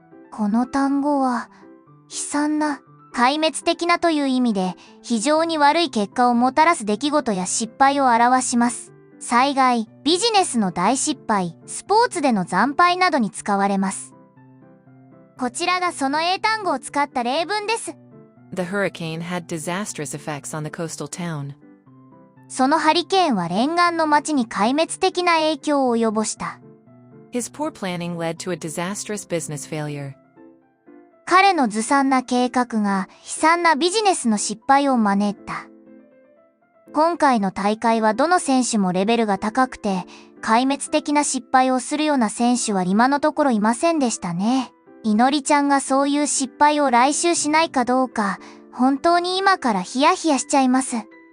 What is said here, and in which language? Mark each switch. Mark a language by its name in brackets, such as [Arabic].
[Japanese] この単語は、悲惨な、壊滅的なという意味で、非常に悪い結果をもたらす出来事や失敗を表します。災害、ビジネスの大失敗、スポーツでの惨敗などに使われます。こちらがその英単語を使った例文です。 [English] The hurricane had disastrous effects on the coastal town. [Japanese] そのハリケーンは沿岸の町に壊滅的な影響を及ぼした。 [English] His poor planning led to a disastrous business failure. [Japanese] 彼のずさんな計画が悲惨なビジネスの失敗を招いた。今回の大会はどの選手もレベルが高くて、壊滅的な失敗をするような選手は今のところいませんでしたね。いのりちゃんがそういう失敗を来週しないかどうか、本当に今からヒヤヒヤしちゃいます。